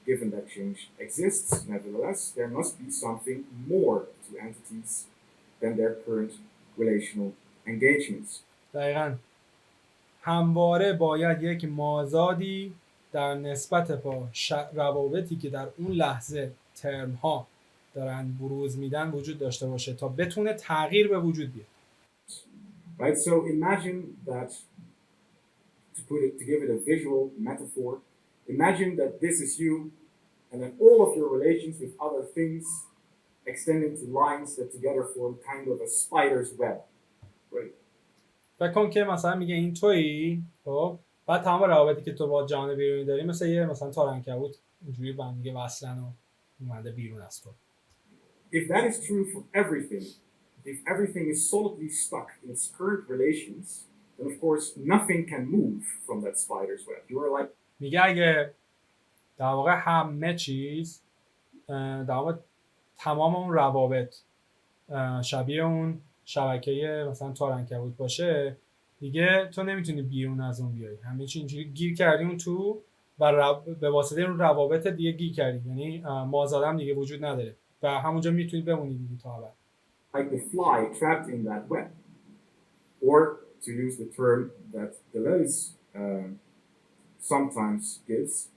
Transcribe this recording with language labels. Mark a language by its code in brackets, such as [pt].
[en] Given that change exists, nevertheless, there must be something more to entities than their current relational engagements. [fa] دقیقاً همواره باید یک مازادی در نسبت با روابطی که در اون لحظه ترم ها دارن بروز میدن وجود داشته باشه تا بتونه تغییر به وجود بیاد. [en] Right, so imagine that, to give it a visual metaphor, imagine that this is you, and then all of your relations with other things extend into lines that together form kind of a spider's web, right? [fa] فکر کن که مثلا میگه این تویی، خب بعد تمام روابطی که تو با جهان بیرونی داری مثلا یه مثلا تارعنکبوت اینجوری با هم دیگه وصلن و اومده بیرون از تو. [en] If that is true for everything, if everything is solidly stuck in its current relations, then of course nothing can move from that spider's web. You are like [fa] میگه اگه در واقع همه چیز در واقع تمام اون روابط شبیه اون شبکه مثلا تارعنکبوت باشه، دیگه تو نمیتونی بیرون از اون بیای، همه چی اینجوری گیر کردی اون تو و به واسطه اون روابط دیگه گیر کردی، یعنی مازادم دیگه وجود نداره و همونجا میتونی بمونی دیگه تا ابد. [en] Like the fly trapped in that web, or to use the term that Deleuze sometimes gives,